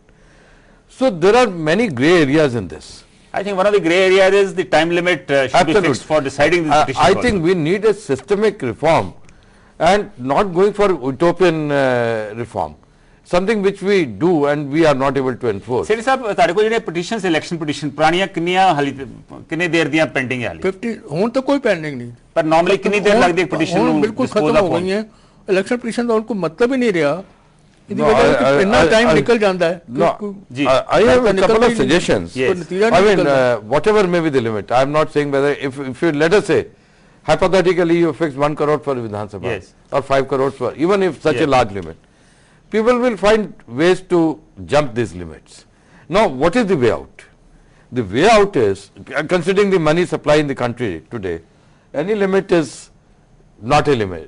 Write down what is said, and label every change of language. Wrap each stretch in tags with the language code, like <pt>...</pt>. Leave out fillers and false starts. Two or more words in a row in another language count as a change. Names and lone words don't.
<en>So there are many grey areas in this. I think one of the grey areas is the time limit should be fixed for deciding this petition. I think we need a systemic reform and not going for utopian reform. Something which we do and we are not able to enforce.</en> <pa>Sethi sahab, ਤੁਹਾਡੇ ਕੋਲ ਜਿਹੜੇ</pa> <en>petitions election petition</en> <pa>ਪੁਰਾਣੀਆਂ ਕਿੰਨੇ ਦੇਰ ਦੀਆਂ ਪੈਂਡਿੰਗ ਹੈ ਹਾਲੇ? 50 ਹੁਣ ਤਾਂ ਕੋਈ ਪੈਂਡਿੰਗ ਨਹੀਂ। ਪਰ ਨਾਰਮਲੀ ਕਿੰਨੀ ਦੇਰ ਲੱਗਦੀ ਹੈ petition ਨੂੰ ਬਿਲਕੁਲ ਖਤਮ ਹੋ ਗਈ ਹੈ।</pa> <hi>इलेक्शन कमीशन का उनको मतलब ही नहीं रहा,</hi> <en>No, I-</en> <hi>इतना</hi> <en>I-</en> <hi>टाइम</hi> <en>I-</en> <hi>निकल जाता है।</hi> <en>No,</en> <hi>जी।</hi> <en>I have a</en> <hi>निकल</hi> <en>couple</en> <hi>भी</hi> <en>of</en> <hi>नहीं-</hi> <en>suggestions. Yes.</en> <hi>कोई नतीजा</hi> <en>I</en> <hi>नहीं</hi> <en>mean,</en> <hi>निकलता।</hi> <en>whatever may be the limit, I am not saying whether if you let us say, hypothetically you fix 1 crore for Vidhan Sabha Yes. or 5 crores for, even if such Yes. a large limit, people will find ways to jump these limits. Now, what is the way out? The way out is, considering the money supply in the country today, any limit is not a limit.</en>